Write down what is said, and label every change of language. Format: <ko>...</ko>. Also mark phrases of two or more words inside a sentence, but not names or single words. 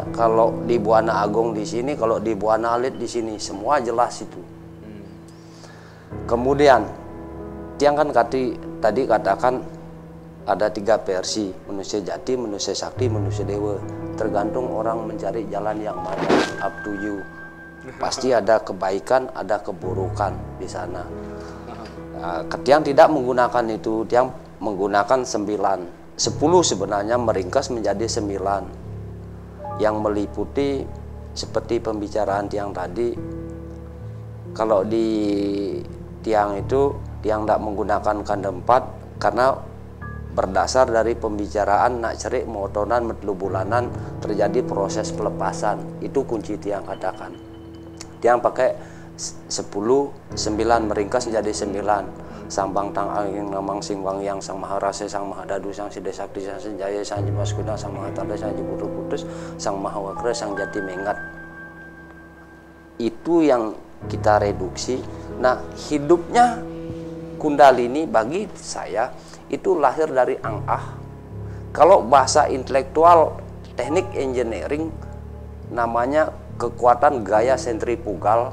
<id>Kalau di Buana Agung di sini, kalau di Buana Alit di sini, semua jelas itu. Kemudian tiang kan tadi katakan ada 3 versi, manusia jati, manusia sakti, manusia dewa. Tergantung orang mencari jalan yang mana,</id> <en>up to you.</en> <id>Pasti ada kebaikan, ada keburukan di sana. Tiang tidak menggunakan itu, tiang menggunakan 9. 10 sebenarnya meringkas menjadi 9. Yang meliputi seperti pembicaraan tiang tadi. Kalau di tiang itu, tiang tidak menggunakan kanda 4 karena berdasar dari pembicaraan</id> <ban>nak cerik motonan metlu bulanan</ban> <id>terjadi proses pelepasan. Itu kunci tiang katakan. Tiang pakai 10, 9 meringkas menjadi 9. Sang Bang Tang Angin Ngamang Sing Wang Yang, Sang Maharasa, Sang Mahadadu, Sang Sida Sakti, Sang Senjaya, Sang Jimas Kuda, Sang Mahatanda, Sang Jibudu Putus, Sang Mahawakra, Sang Jati Mengat. Itu yang kita reduksi. Nah, hidupnya Kundalini bagi saya itu lahir dari Ang-Ah. Kalau bahasa intelektual teknik engineering namanya kekuatan gaya sentrifugal.</id>